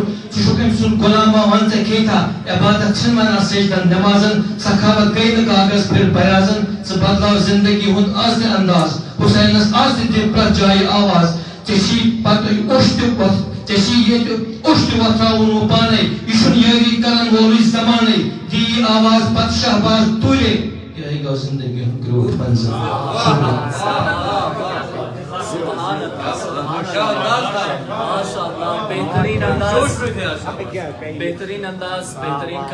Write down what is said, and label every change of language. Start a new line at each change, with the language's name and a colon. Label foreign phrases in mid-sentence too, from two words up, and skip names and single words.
Kashmiri: ژٕ چھُکھ أمۍ سُنٛد غلامہ وَن ژےٚ کھیٚیتھا عبادت چھِنہٕ وَنان سجدن نٮ۪مازن سخاوت گٔے نہٕ کاغذ پھِر بیازن ژٕ بدلاو زندگی ہُنٛد آز تہِ انداز حُسینس آز تہِ دِ پرٛٮ۪تھ جایہِ آواز ژےٚ چھی پتہٕ اوٚش تہِ ژےٚ چھی ییٚتہِ اوٚش تہِ وۄتھراوُن وۄنۍ پانے یہِ چھُنہٕ یٲری کرن وولُے زمانے دی آواز پتہٕ شہباز تُلے یِہوٚے گوٚو زندگی ہُنٛد کرٛوٗٹھ منزل بہترین انداز